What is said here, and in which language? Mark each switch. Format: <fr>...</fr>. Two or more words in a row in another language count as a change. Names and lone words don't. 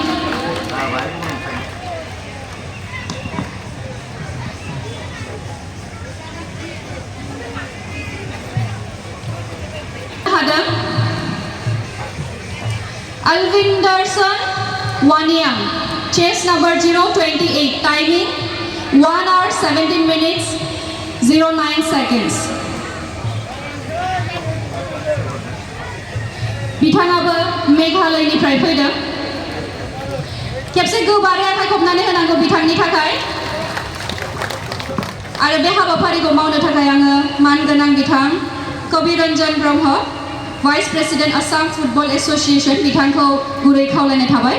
<brx>हादों अलविंदरसन वानियाम</brx> <en>chest number</en> <brx>028 टाइमिंग</brx> <en>1 hour 17 minutes 09 seconds</en> <brx>बिथाङाबो मेघालयनिफ्राय फैदों खेबसे गोबारै आखाइ खबनानै होनांगौ बिथांनि थाखाय आरो बे हाबाफारिखौ मावनो थाखाय आङो मानगोनां बिथां कबिरन्जन ब्रह्म</brx> <en>vice president</en> <brx>आसाम फुटबल एसोसिएशन बिथांखौ गुरै खावलायनाय थाबाय</brx>